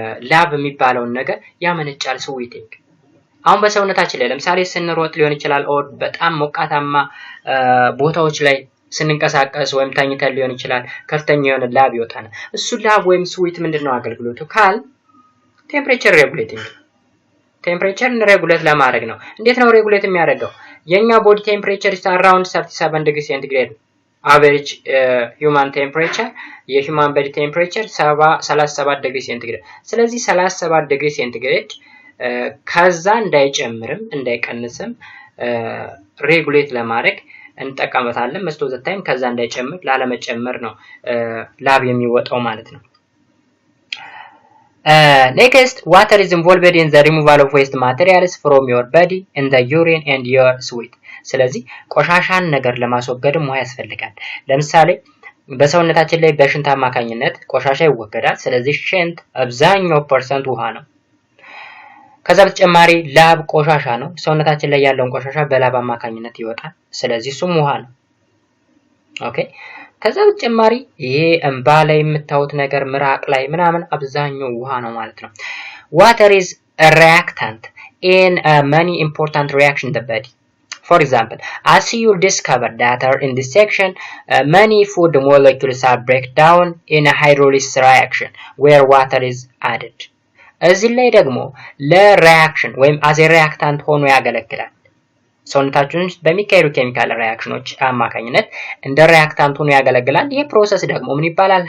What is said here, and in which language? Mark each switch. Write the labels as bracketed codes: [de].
[am] ላብ የሚባለውን ነገር ያመነጫል ስዊቲንግ። አሁን በሰውነታችን ላይ ለምሳሌ ስንሮጥ ሊሆን ይችላል ኦር በጣም ሞቃታማ ቦታዎች ላይ ስንንቀሳቀስ ወይም ተኝተን ሊሆን ይችላል ከፍተኛ የሆነ ላብ ይወጣናል። እሱ ላብ ወይም ስዊት ምንድነው አገልግሎቱ ካል ቴምፕሬቸር ሬጉሌቲንግ ቴምፕሬቸርን ሬጉሌት ለማድረግ ነው። እንዴት ነው ሬጉሌት የሚያደርገው? የኛ ቦዲ ቴምፕሬቸር [en] is around 37 [am] ዲግሪ ሴንቲግሬድ [en] average human temperature [am] የhuman body temperature 37 ዲግሪ ሴንቲግሬድ። ስለዚህ 37 ዲግሪ ሴንቲግሬድ ከዛ እንዳይጨምርም እንዳይቀንስም ሬጉሌት ለማድረግ እንጠቀምበታለን። [en] most of the time [am] ከዛ እንዳይጨምር ላለመጨመር ነው ላብ የሚወጣው ማለት ነው። [en] Next, water is involved in the removal of waste materials from your body in the urine and your sweat. [am] ስለዚህ ቆሻሻን ነገር ለማስወገድም ውሃ ያስፈልጋል። ለምሳሌ በሰውነታችን ላይ በሽንት አማካኝነት ቆሻሻ ይወገዳል። ስለዚህ ሽንት አብዛኛው ፐርሰንት ውሃ ነው። ከዛ በተጨማሪ ላብ ቆሻሻ ነው። ሰውነታችን ላይ ያለውን ቆሻሻ በላብ አማካኝነት ይወጣል። ስለዚህ እሱም ውሃ ነው። ኦኬ ከዛ በተጨማሪ ይሄ እንባ ላይ የምታዩት ነገር ምራቅ ላይ ምናምን አብዛኛው ውሃ ነው ማለት ነው። [en] Water is a reactant in many important reactions in the body. For example, as you discover that in this section, many food molecules are break down in a hydrolysis reaction where water is added. [am] እዚህ ላይ ደግሞ ለሪአክሽን ወይም [en] as a reactant [am] ሆኖ ያገለግላል። ሰውነታችን ውስጥ በሚካሄዱ ኬሚካል ሪአክሽኖች አማካኝነት እንደ ሪአክታንት ሆኖ ያገለግላል። ይሄ ፕሮሰስ ደግሞ ምን ይባላል?